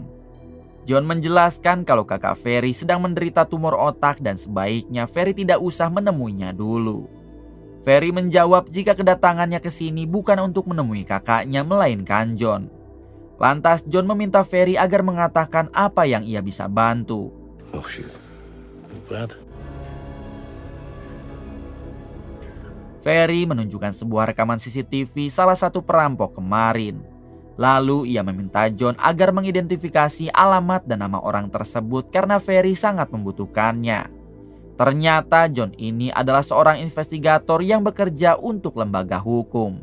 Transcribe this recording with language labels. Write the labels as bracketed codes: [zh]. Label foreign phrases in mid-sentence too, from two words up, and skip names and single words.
[id] John menjelaskan kalau kakak Ferry sedang menderita tumor otak dan sebaiknya Ferry tidak usah menemuinya dulu. Ferry menjawab jika kedatangannya ke sini bukan untuk menemui kakaknya melainkan John. Lantas John meminta Ferry agar mengatakan apa yang ia bisa bantu. [en] Oh shit. Praten. [id] Ferry menunjukkan sebuah rekaman CCTV salah satu perampok kemarin. Lalu ia meminta John agar mengidentifikasi alamat dan nama orang tersebut karena Ferry sangat membutuhkannya. Ternyata John ini adalah seorang investigator yang bekerja untuk lembaga hukum.